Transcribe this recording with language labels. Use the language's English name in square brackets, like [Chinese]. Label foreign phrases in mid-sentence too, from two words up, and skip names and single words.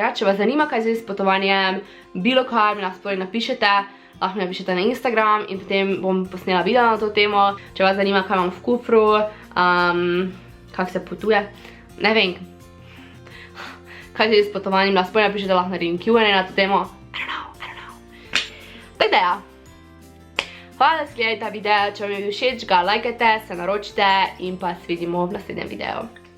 [Slovenian] Če vas zanima kaj zvezi s potovanjem, bilo kaj mi naspori napišete, lahko mi napišete na Instagram in potem bom posnela video na to temo. Če vas zanima, kaj imam v kufru, kako se potuje, ne vem, kaj zvezi s potovanjem, naspori napišete, lahko naredim Q&A na to temo. [English] I don't know. [Slovenian] To je ideja. Hvala, da si gledali ta video, če vam je bil všeč, ga lajkajte, se naročite in pa se vidimo v naslednjem videu.